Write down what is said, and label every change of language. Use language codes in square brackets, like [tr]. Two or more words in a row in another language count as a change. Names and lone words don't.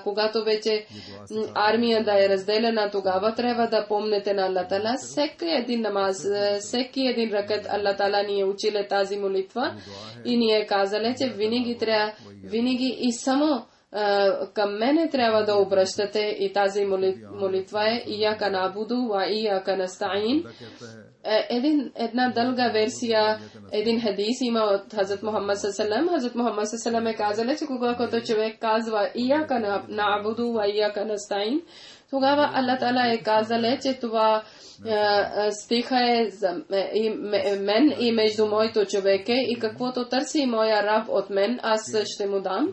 [bg] Когато вече армията е разделена, тогава трябва да помнете на Аллах Таала. Всеки един намаз, всеки един ракът Аллах Таала ни е училе тази молитва и ни е казале, че винаги и само към мене трябва да обръщате и тази молитва е [ar] إياك نعبد وإياك نستعين. [bg] Една дълга версия, един хадис има от Хазрат Мухаммад саллаллаху. Хазрат Мухаммад саллаллаху е казал, че когато човек казва [ar] إياك نعبد وإياك نستعين, [bg] тогава Аллах Таала е казал, че това стиха е за мен и между моето човеке и каквото търси моя раб от мен, аз ще му дам.